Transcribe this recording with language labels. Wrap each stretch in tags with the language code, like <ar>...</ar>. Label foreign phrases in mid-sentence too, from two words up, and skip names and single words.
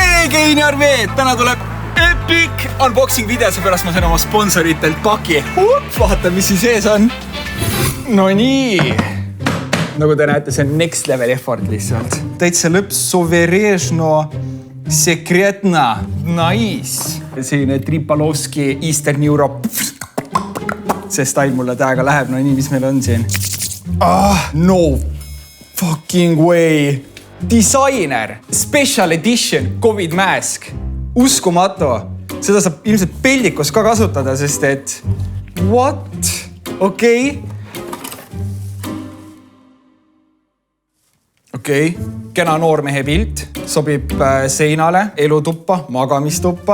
<et>Keiniar Veed, täna tuleb</et> <en>epic unboxing video,</en> <et>seepärast ma sain oma sponsoritelt paki. Vaata, mis siin sees on. No nii. Nagu te näete, see on</et> <en>next level effort</en> <et>lihtsalt. Täitsa lõpp</et> <ru>совершенно секретно.</ru> <et>Nice. Selline Tripalovski</et> <en>Eastern Europe.</en> <et>See style mulle täiega läheb. No nii, mis meil on siin?</et> <en>No fucking way. Designer. Special edition COVID mask.</en> <et>Uskumatu. Seda saab ilmselt peldikus ka kasutada, sest et... What? Okei. Kena noormehe pilt. Sobib seinale, elutuppa, magamistuppa.</et>